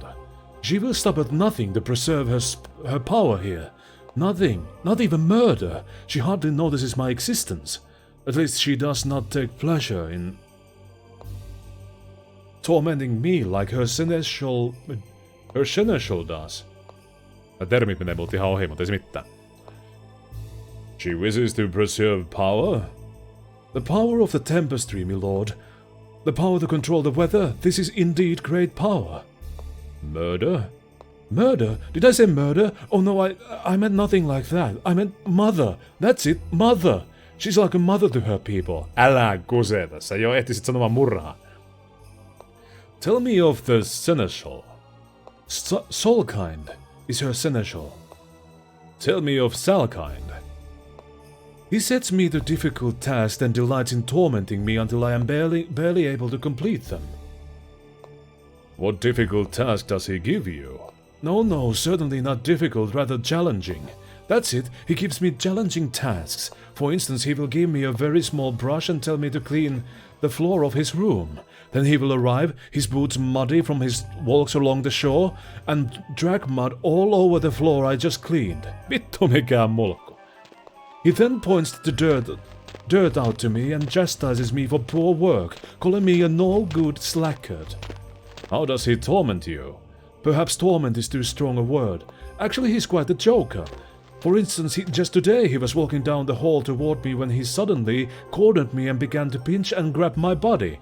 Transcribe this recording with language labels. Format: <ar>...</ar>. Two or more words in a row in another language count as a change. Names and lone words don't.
<en>She will stop at nothing to preserve her power here. Nothing, not even murder. She hardly notices my existence. At least she does not take pleasure in tormenting me like her seneschal does.</en> <fi>Termit menee multa ihan ohi, mutta ei se mitään.</fi> <en>She wishes to preserve power? The power of the tempestry, my lord. The power to control the weather. This is indeed great power. Murder? Murder? Did I say murder? Oh no, I meant nothing like that. I meant mother. That's it, mother. She's like a mother to her people.</en> <fi>Älä kuseta, sä jo ehtisit sanomaan murhaa.</fi> <en>Tell me of the seneschal. Solkind is her seneschal. Tell me of Salkind. He sets me the difficult tasks and delights in tormenting me until I am barely able to complete them. What difficult task does he give you? No, certainly not difficult, rather challenging. That's it, he gives me challenging tasks. For instance, he will give me a very small brush and tell me to clean the floor of his room. Then he will arrive, his boots muddy from his walks along the shore, and drag mud all over the floor I just cleaned.</en> <fi>Vittu mikään mulkku.</fi> <en>He then points the dirt out to me and chastises me for poor work, calling me a no-good slackard. How does he torment you? Perhaps torment is too strong a word. Actually, he's quite a joker. For instance, just today he was walking down the hall toward me when he suddenly cornered me and began to pinch and grab my body.</en>